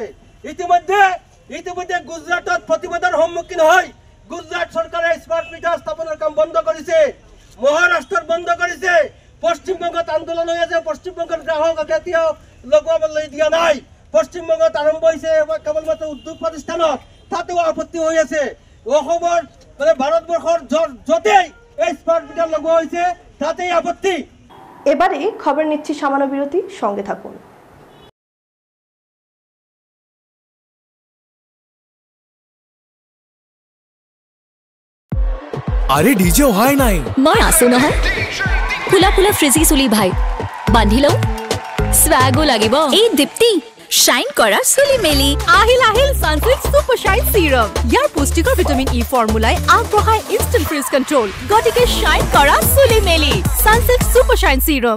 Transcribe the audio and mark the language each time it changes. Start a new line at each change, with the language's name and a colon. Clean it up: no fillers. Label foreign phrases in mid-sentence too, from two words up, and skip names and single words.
Assamese: ইতিমধ্যে গুজৰাটত প্ৰতিবাদৰ সন্মুখীন হয় গুজৰাট চৰকাৰে
English: smart meter
Assamese: স্থাপনৰ কাম বন্ধ কৰিছে, মহাৰাষ্ট্ৰত বন্ধ কৰিছে, পশ্চিমবংগত আন্দোলন হৈ আছে, পশ্চিমবংগৰ গ্ৰাহকক এতিয়াও লগাবলৈ দিয়া নাই। পশ্চিমবংগত আৰম্ভ হৈছে কেৱলমাত্ৰ উদ্যোগ প্ৰতিষ্ঠানত, তাতেও আপত্তি হৈ আছে। অসমৰ ভাৰতবৰ্ষৰ য'তেই এই
English: smart meter
Assamese: লগোয়া হয়েছে তাতেই আপত্তি।
Bangla: এবারে খবর নিচ্ছি সামান্য বিরতি, সঙ্গে থাকুন। আরে ডিজে হয় নাই,
Assamese: মই আছো নহয়। ফুলা ফুলা ফ্ৰিজি চুলি ভাই বান্ধি লওঁ, স্বাগো লাগিব। এই দীপ্তি শাইন কৰা চুলি মেলি আহিল সানসিল্ক সুপাৰ শাইন সিৰাম। ইয়াৰ পুষ্টিকৰ ভিটামিন ই ফৰ্মুলাই আগবঢ়াই
English: instant frizz control.
Assamese: গতিকে শাইন কৰা চুলি মেলি সানসিল্ক সুপাৰ শাইন সিৰাম।